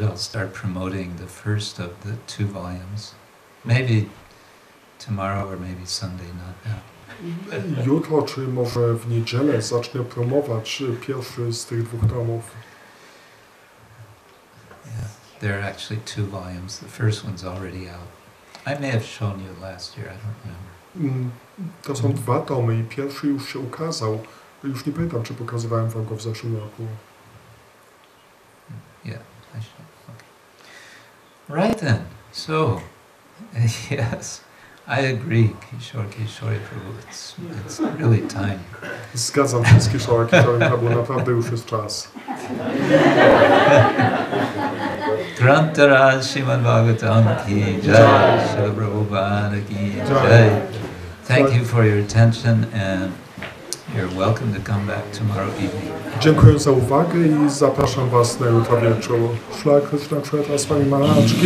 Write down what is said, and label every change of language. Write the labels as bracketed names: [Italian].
[English] I'll start promoting the first of the 2 volumes. Maybe tomorrow or maybe Sunday, not now. [Polish] Jutro, czy może w niedzielę zacznę promować pierwszy z tych 2 tomów. [English] Yeah, there are actually 2 volumes. The first one's already out. I may have shown you last year, I don't remember. [Polish] To są 2 tomy i pierwszy już się ukazał. Już nie pamiętam, czy pokazywałem wam go w zeszłym roku. [English] Yeah, I should. Okay. Right then. So, yes. I agree, Kishore Prabhu. It's really time. [Polish] Zgadzam się z Kishore Prabhu, naprawdę już jest czas. [Hindi] Grantara Srimad Bhagavatam ki jai, Srila Prabhupada ki jai. [English] Thank you for your attention, and you're welcome to come back tomorrow evening. [Polish] Dziękuję za uwagę i zapraszam Was na jutro wieczór. Szla Krishna, Kshetra, Swami Maharaj.